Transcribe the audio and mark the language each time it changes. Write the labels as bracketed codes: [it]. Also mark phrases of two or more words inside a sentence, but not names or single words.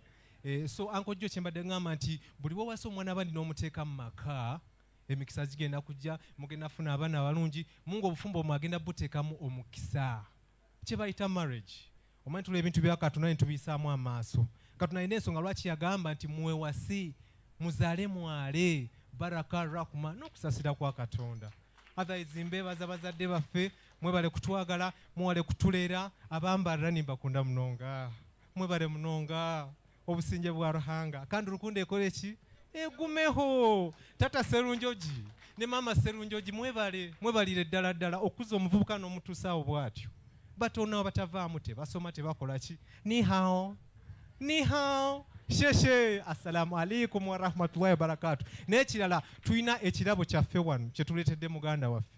[lg] So Uncle Joe kyembadde ngamba nti buli wewasa omwana abandi n'omuteeka mu maka emikisa zigenda kujja mugenda funa abaana abalungi Mungu obufumbo mwagenda buteekamu omukisa kye bayita marriage. Omanyi tula ebintu bya Katonda netubiyisaamu amaaso. Katonda alina ensonga lwaki yagamba nti mwewasi muzaale mwale baraka rahuma n'okusasira kwa Katonda. Otherwise mbeebaza bazadde baffe mwebale kutwagala mwewale kutuleera abambalira [nyn] nimbakunda munonga. Mwebale munonga obusinge bwa Ruhanga kandi olukundo ekole eki egumeho. [lg] Tata Serunjoji ne Mama Serunjoji mwebalire ddala okuza omuvubuka n'omutuusaawo bw'atyo. Batonawo batavaamu tebasoma tebakola ki? [sw] Ni hao sheshe. [ar] السلام عليكم ورحمة الله وبركاته. [lg] N'ekirala tulina ekirabo kyaffe wano kye tuleetedde muganda waffe.